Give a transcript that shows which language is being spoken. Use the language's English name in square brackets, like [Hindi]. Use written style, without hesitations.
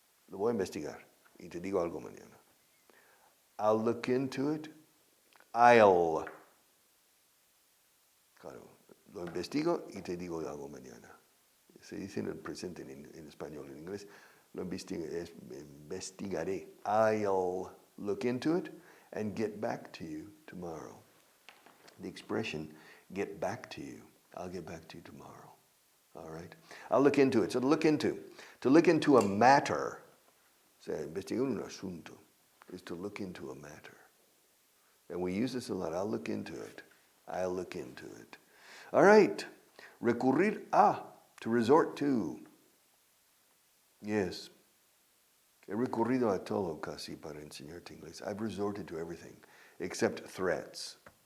[Spanish] Lo voy a investigar y te digo algo mañana. [English] I'll look into it. [Spanish] Claro, lo investigo y te digo algo mañana. Se dice en el presente en español, en inglés, lo investigaré. [English] I'll look into it and get back to you tomorrow. The expression, get back to you. I'll get back to you tomorrow. All right? I'll look into it. So to look into a matter, [Spanish] o sea, investigar un asunto, [English] is to look into a matter. And we use this a lot. I'll look into it. I'll look into it. All right. Recurrir a, to resort to. Yes. [Spanish] He recurrido a todo casi para enseñarte inglés. [English] I've resorted to everything except threats.